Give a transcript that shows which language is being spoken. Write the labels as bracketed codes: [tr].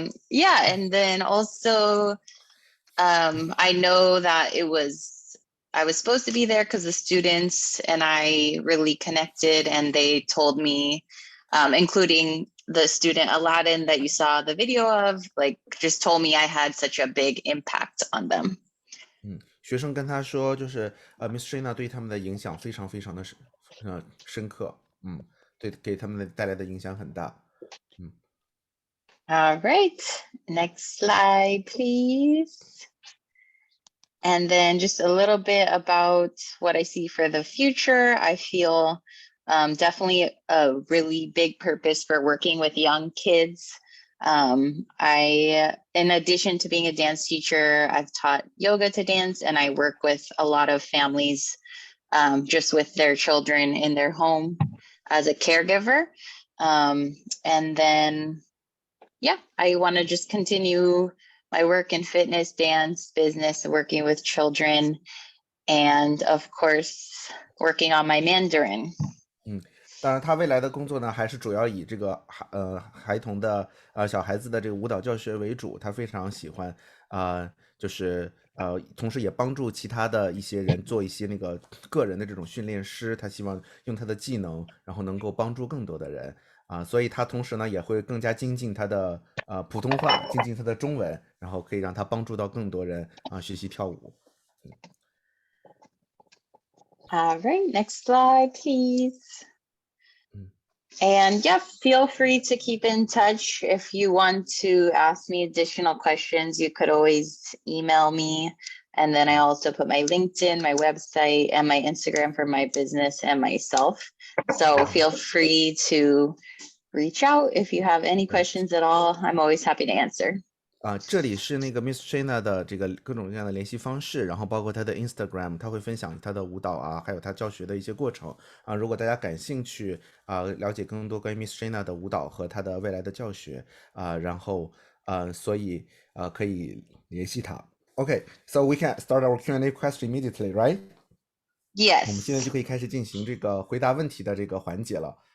[en] Yeah, and then also I know that I was supposed to be there because the students and I really connected, and they told me, including the student Aladdin that you saw the video of, just told me I had such a big impact on them. [zh] 学生跟他说，就是Miss Shaina 对他们的影响非常非常的深刻，对，给他们带来的影响很大。 [en] All right, next slide, please. And then just a little bit about what I see for the future. I feel definitely a really big purpose for working with young kids. In addition to being a dance teacher, I've taught yoga to dance, and I work with a lot of families just with their children in their home as a caregiver. And then, I want to just continue my work in fitness, dance, business, working with children, and of course, working on my Mandarin. [zh] 当然他未来的工作呢，还是主要以这个孩童的小孩子的这个舞蹈教学为主。他非常喜欢就是同时也帮助其他的一些人做一些那个个人的这种训练师。他希望用他的技能，然后能够帮助更多的人所以他同时呢也会更加精进他的普通话，精进他的中文，然后可以让他帮助到更多人学习跳舞。 [en] All right, next slide, please. And feel free to keep in touch. If you want to ask me additional questions, you could always email me. And then I also put my LinkedIn, my website, and my Instagram for my business and myself. So feel free to reach out if you have any questions at all. I'm always happy to answer. [zh] 这里是那个 Miss Shaina 的这个各种各样的联系方式，然后包括她的 Instagram， 她会分享她的舞蹈还有她教学的一些过程如果大家感兴趣了解更多关于 Miss Shaina 的舞蹈和她的未来的教学然后所以可以联系她。 [en] Okay, so we can start our Q&A question immediately, right? Yes. [zh] 我们现在就可以开始进行这个回答问题的这个环节了。